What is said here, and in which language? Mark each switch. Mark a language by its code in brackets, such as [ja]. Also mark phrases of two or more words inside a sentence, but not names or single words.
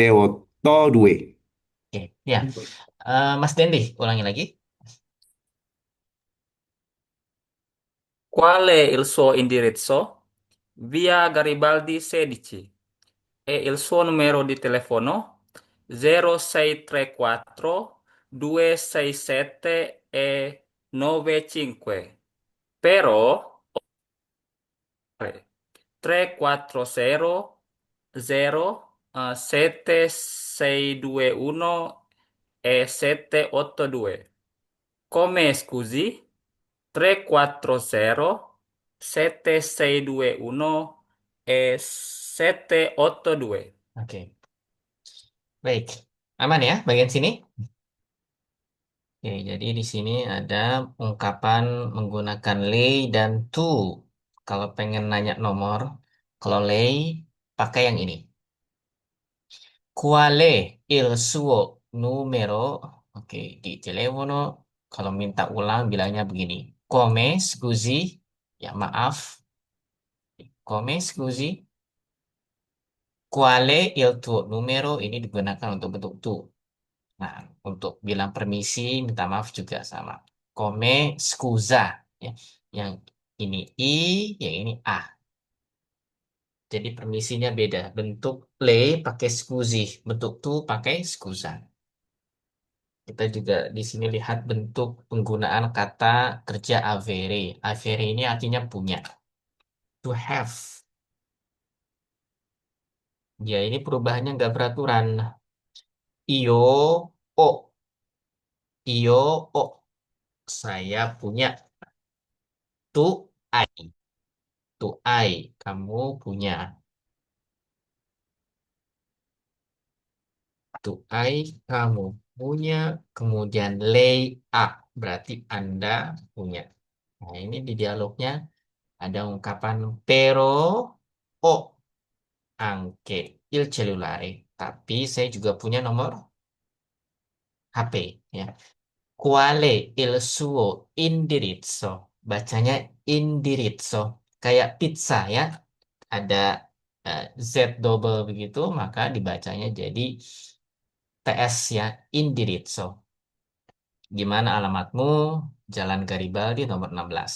[id] 340762178. Oke, ya. Mas Dendi, ulangi lagi. [it] Qual è il suo indirizzo? Via Garibaldi 16. E il suo numero di telefono? 0634 267 e 95. Però 340 7621 e 782. Come scusi? 340 7621 e 782. [id] Oke, baik. Aman ya bagian sini? Oke, jadi di sini ada ungkapan menggunakan lei dan tu. Kalau pengen nanya nomor, kalau lei pakai yang ini. [it] Quale il suo numero? Oke, di telefono. [id] Kalau minta ulang bilangnya begini. [it] Come scusi? [id] Ya maaf. [it] Come scusi? Quale il tuo numero? [id] Ini digunakan untuk bentuk tu. Nah, untuk bilang permisi, minta maaf juga sama. [it] Come scusa. [id] Ya. Yang ini I, yang ini A. Jadi permisinya beda. Bentuk le pakai scusi. Bentuk tu pakai scusa. Kita juga di sini lihat bentuk penggunaan kata kerja avere. Avere ini artinya punya. [en] To have. [id] Ya, ini perubahannya nggak beraturan. [it] Io, o. Io, o. [id] Saya punya. [it] Tu, I. Tu, I. [id] Kamu punya. [it] Tu, I. [id] Kamu punya. Kemudian [it] lei, a. [id] Berarti Anda punya. Nah, ini di dialognya ada ungkapan [it] pero, o. Anche il cellulare. [id] Tapi saya juga punya nomor HP. Ya. [it] Quale il suo indirizzo? [id] Bacanya indirizzo. Kayak pizza ya. Ada Z double begitu, maka dibacanya jadi TS ya, indirizzo. Gimana alamatmu? Jalan Garibaldi nomor 16.